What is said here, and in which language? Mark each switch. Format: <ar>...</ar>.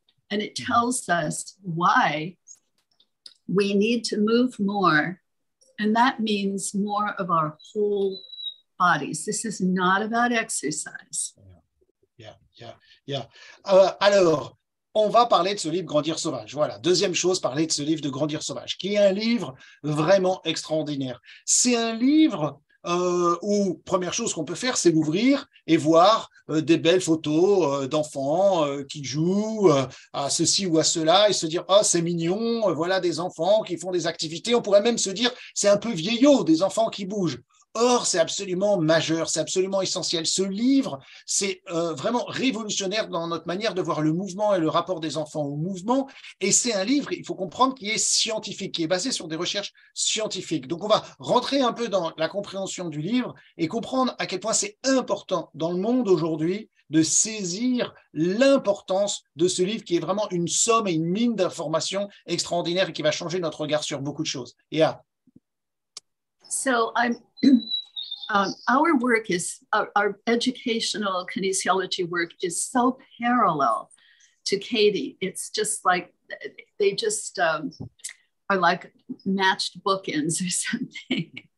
<en>And it tells us why we need to move more. And that means more of our whole bodies. This is not about exercise.</en> <fr>Yeah. Alors, on va parler de ce livre Grandir Sauvage. Voilà, deuxième chose, parler de ce livre de Grandir Sauvage, qui est un livre vraiment extraordinaire. C'est un livre où, première chose qu'on peut faire, c'est l'ouvrir et voir des belles photos d'enfants qui jouent à ceci ou à cela et se dire « Oh, c'est mignon, voilà des enfants qui font des activités. » On pourrait même se dire « C'est un peu vieillot, des enfants qui bougent. » Or, c'est absolument majeur, c'est absolument essentiel. Ce livre, c'est vraiment révolutionnaire dans notre manière de voir le mouvement et le rapport des enfants au mouvement. Et c'est un livre, il faut comprendre, qui est scientifique, qui est basé sur des recherches scientifiques. Donc, on va rentrer un peu dans la compréhension du livre et comprendre à quel point c'est important dans le monde aujourd'hui de saisir l'importance de ce livre qui est vraiment une somme et une mine d'informations extraordinaires et qui va changer notre regard sur beaucoup de choses.</fr> <en>Yeah. So our work is, our educational kinesiology work is so parallel to Katy. It's just like, they just are like matched bookends or something.</en>